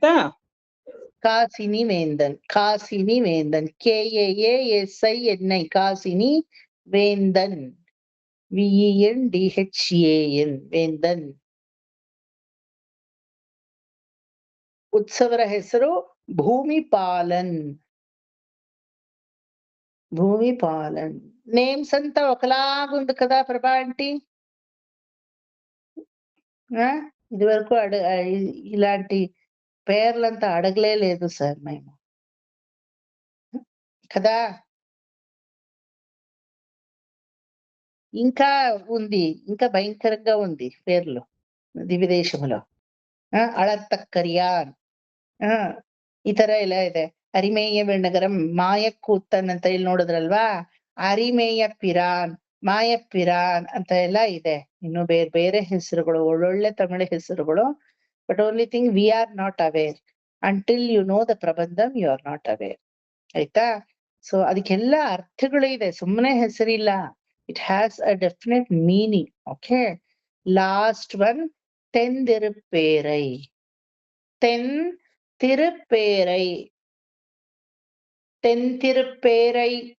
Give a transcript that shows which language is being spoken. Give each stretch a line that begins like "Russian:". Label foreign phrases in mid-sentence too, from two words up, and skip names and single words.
Kannada: ಕಾಸಿನಿ ವೇಂದನ್. KAASINI ಕಾಸಿನಿ ವೇಂದನ್. VENDHAN ವೇಂದನ್. ಉತ್ಸವರ ಹೆಸರು ಭೂಮಿಪಾಲನ್.
Telugu: నేమ్స్ అంతా ఒకలాగా ఉంది కదా ప్రభా ఆంటీ? ఇది వరకు ఇలాంటి పేర్లంతా అడగలే లేదు సార్ మేము కదా. ఇంకా ఉంది, ఇంకా భయంకరంగా ఉంది పేర్లు దివ్యదేశంలో.
Kannada: అళత్తక్కరియాన్ ಈ ತರ ಎಲ್ಲ ಇದೆ. ಅರಿಮೇಯ ಬೆಣ್ಣಗರಂ, ಮಾಯಕ್ಕೂತ್ತನ್ ಅಂತ ಇಲ್ಲಿ ನೋಡಿದ್ರಲ್ವಾ? ಅರಿಮೇಯ ಪಿರಾನ್, ಮಾಯಪಿರಾನ್ ಅಂತ ಎಲ್ಲ ಇದೆ. ಇನ್ನು ಬೇರೆ ಬೇರೆ ಹೆಸರುಗಳು, ಒಳ್ಳೊಳ್ಳೆ ತಮಿಳು ಹೆಸರುಗಳು.
English: But only thing we are not aware. Until you know the ಪ್ರಬಂಧಂ you are not aware.
Kannada: ಆಯ್ತಾ? ಸೊ ಅದಕ್ಕೆಲ್ಲ ಅರ್ಥಗಳು ಇದೆ, ಸುಮ್ಮನೆ ಹೆಸರಿಲ್ಲ.
English: It has a definite meaning. Okay, last one ತೆಂದಿರುಪೇರೈ.
Kannada: தென்திருப்பேரை. தென்திருப்பேரை.